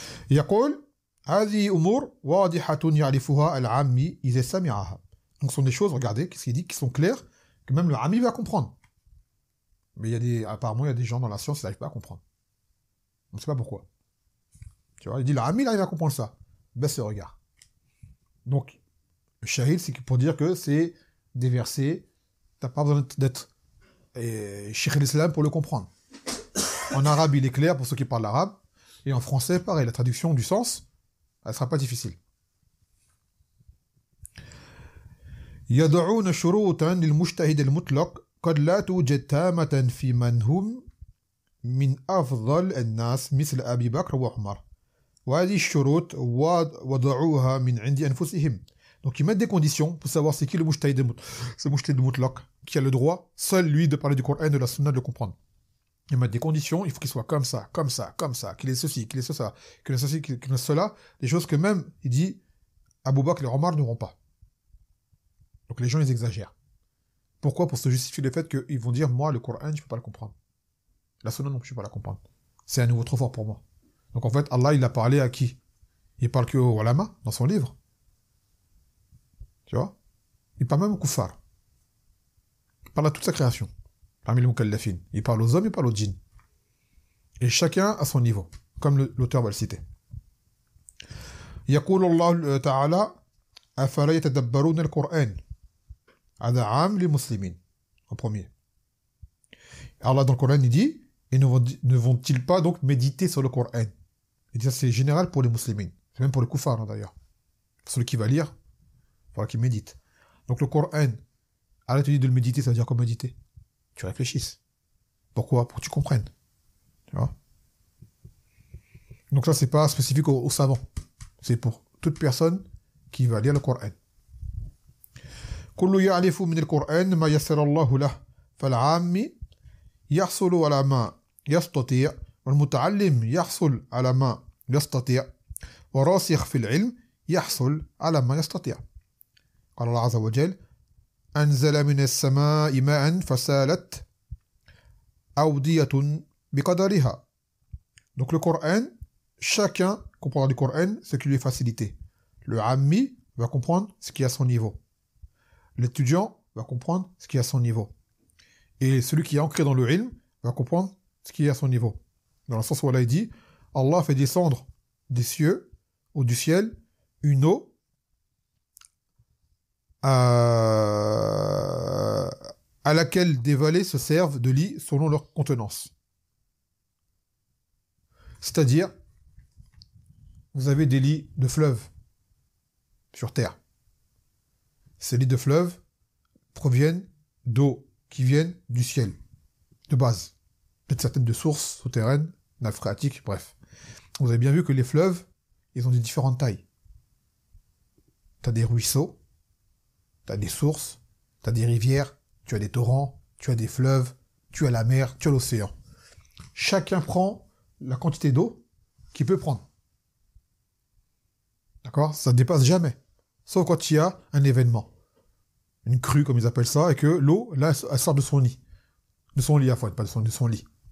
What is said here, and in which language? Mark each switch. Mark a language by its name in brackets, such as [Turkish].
[Arabic] يقول هذه أمور واضحة يعرفها العامي إذا سمعها. [French] Donc ce sont des choses, regardez, qu'est-ce qu'il dit, qui sont claires, que même le ami va comprendre. Mais apparemment, il y a des gens dans la science qui n'arrivent pas à comprendre. On ne sait pas pourquoi. Tu vois, il dit, l'ami, il arrive à comprendre ça. Baisse le regard. Donc, le shahid, c'est pour dire que c'est des versets, t'as pas besoin d'être Cheikh l'Islam pour le comprendre. En arabe, il est clair pour ceux qui parlent l'arabe, et en français, pareil, la traduction du sens, elle sera pas difficile. [Arabic] يضعون شروطا للمجتهد المطلق قد لا توجد تامة في من هم من أفضل الناس مثل أبي بكر وعمر وهذه الشروط وضعوها من عند أنفسهم. [French] Donc ils mettent des conditions pour savoir c'est qui le mujtahid mutlaq, qui a le droit, seul lui, de parler du Coran et de la Sunna, de le comprendre. Ils mettent des conditions, il faut qu'il soit comme ça, comme ça, comme ça, qu'il ait ceci, qu'il ait cela, qu'il ait ceci, qu'il ait cela, des choses que même, il dit, Abu Bakr et Omar n'auront pas. Donc les gens, ils exagèrent. Pourquoi? Pour se justifier le fait qu'ils vont dire, moi, le Coran, je ne peux pas le comprendre. La Sunna non plus, je ne peux pas la comprendre. C'est un niveau trop fort pour moi. Donc en fait, Allah, il a parlé à qui? Il parle que aux ulama, dans son livre. Tu vois? Il parle même aux kuffar. Il parle à toute sa création. Parmi les mukallafin. Il parle aux hommes, il parle aux djinns. Et chacun à son niveau. Comme l'auteur va le citer. [Arabic] يقول الله تعالى أفلا يتدبرون القرآن هذا عام للمسلمين. [French] En premier. Allah dans le Coran il dit, et ne vont-ils pas donc méditer sur le Coran? Et ça c'est général pour les musulmans. C'est même pour les koufars, hein, d'ailleurs. Pour celui qui va lire, il faudra qu'il médite. Donc le Coran, Allah te dit de le méditer, ça veut dire quoi méditer? Tu réfléchisses. Pourquoi? Pour que tu comprennes. Tu vois? Donc ça, c'est pas spécifique aux savants. C'est pour toute personne qui va lire le Coran. [Arabic] كل يعرف من القرآن ما يسر الله له فالعامي يحصل على ما يستطيع والمتعلم يحصل على ما يستطيع وراسخ في العلم يحصل على ما يستطيع. قال الله عز وجل أنزل من السماء ماء فسالت أودية بقدرها. [French] Donc le Coran, chacun comprendra du Coran ce qui lui est facilité. Le ammi va comprendre ce qui est à son niveau. L'étudiant va comprendre ce qui est à son niveau. Et celui qui est ancré dans le ilm va comprendre ce qui est à son niveau. Dans le sens où Allah dit, Allah fait descendre des cieux ou du ciel une eau à laquelle des vallées se servent de lit selon leur contenance. C'est-à-dire, vous avez des lits de fleuves sur terre. Ces lits de fleuves proviennent d'eau qui viennent du ciel, de base. Peut-être certaines de sources souterraines, nappes phréatiques, bref. Vous avez bien vu que les fleuves, ils ont des différentes tailles. Tu as des ruisseaux, tu as des sources, tu as des rivières, tu as des torrents, tu as des fleuves, tu as la mer, tu as l'océan. Chacun prend la quantité d'eau qu'il peut prendre. D'accord? Ça ne dépasse jamais. Sauf quand il y a un événement. Une crue, comme ils appellent ça, et que l'eau, là, elle sort de son lit. De son lit, à fois, pas de son lit.